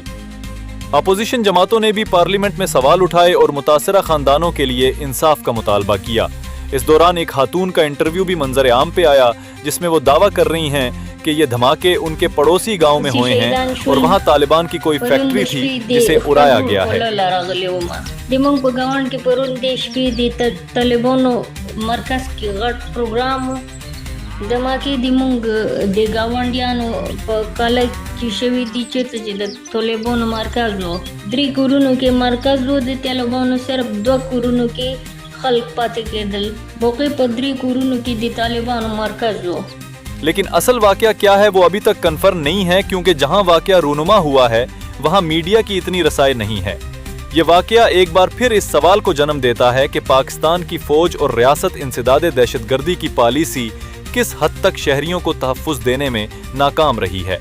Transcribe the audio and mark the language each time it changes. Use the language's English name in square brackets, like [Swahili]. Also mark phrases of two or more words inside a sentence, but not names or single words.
[Urdu] اپوزیشن جماعتوں نے بھی پارلیمنٹ میں سوال اٹھائے اور متاثرہ خاندانوں کے لیے انصاف کا مطالبہ کیا. اس دوران ایک خاتون کا انٹرویو بھی منظر عام پہ آیا، جس میں وہ دعویٰ کر رہی ہیں کہ یہ دھماکے ان کے پڑوسی گاؤں میں ہوئے ہیں اور وہاں طالبان کی کوئی فیکٹری تھی جسے اڑایا گیا ہے. [Pashto] مرکز کې غټ پروګرام دماکي د مونږ د گاونډیانو په کال کې شوی دي چې د طالبانو مرکز وو 3 کورونو کې مرکز وو د طالبانو صرف 2 کورونو کې خلق پاتې کېدل باقي په 3 کورونو کې د طالبانو مرکز وو۔ [Urdu] لیکن اصل واقعہ کیا ہے وہ ابھی تک کنفرم نہیں ہے، کیونکہ جہاں واقعہ رونما ہوا ہے وہاں میڈیا کی اتنی رسائی نہیں ہے. یہ واقعہ ایک بار پھر اس سوال کو جنم دیتا ہے کہ پاکستان کی فوج اور ریاست انسداد دہشت گردی کی پالیسی کس حد تک شہریوں کو تحفظ دینے میں ناکام رہی ہے.